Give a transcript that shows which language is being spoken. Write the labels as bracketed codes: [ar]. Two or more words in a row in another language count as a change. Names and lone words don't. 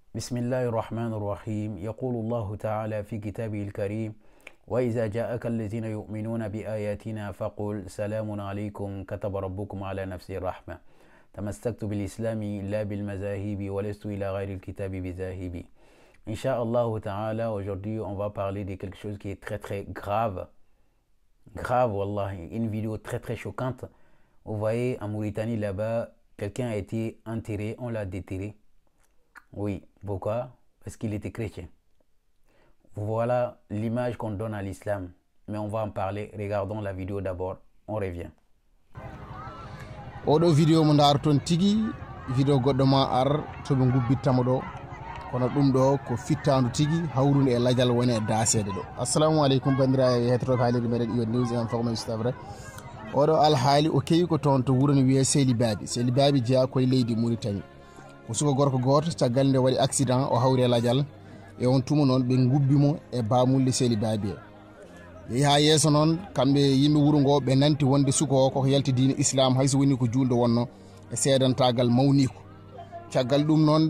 [ar] بسم الله الرحمن الرحيم يقول الله تعالى في كتابه الكريم وإذا جاءك الذين يؤمنون بآياتنا فقل سلام عليكم كتب ربكم على نفسه الرحمة تمسكت بالإسلام لا بالمذاهب ولست إلى غير الكتاب بذاهب. Inch'Allah Ta'ala, [fr] aujourd'hui on va parler de quelque chose qui est très grave. Grave, Wallah, une vidéo très choquante. Vous voyez, en Mauritanie là-bas, quelqu'un a été enterré, on l'a déterré. Oui, pourquoi? Parce qu'il était chrétien. Voilà l'image qu'on donne à l'islam. Mais on va en parler. Regardons la vidéo d'abord. On revient. [ff] Oɗo vidéo mo darton tigi vidéo goɗɗo ma ar to ɓe gubbittamo ɗo kono ɗum ɗo ko fittandu tigi hawrude e ladial woni e dasede ɗo. [ar] Assalamu aleykum [ff] bandiraɓe hettotoɓe haalirde meɗen iyo [fr] news et information c'est vrai. [ff] Oɗo alhaali o kewi ko toon to wuuro ne wiye Seyli Baby jeeya koye leydi Mauritanie ko suka gorko goto caggal nde waɗi accident o hawri e ladial e on tuma noon ɓe gubbimo e bamulde Seyli Baby yeehi ha yesso noon kamɓe yimɓe wuuro ngo ɓe nanti wonde suka o koko yalti diine islam hayso woni ko julɗo wonno e seedantagal mawniko caggal ɗum noon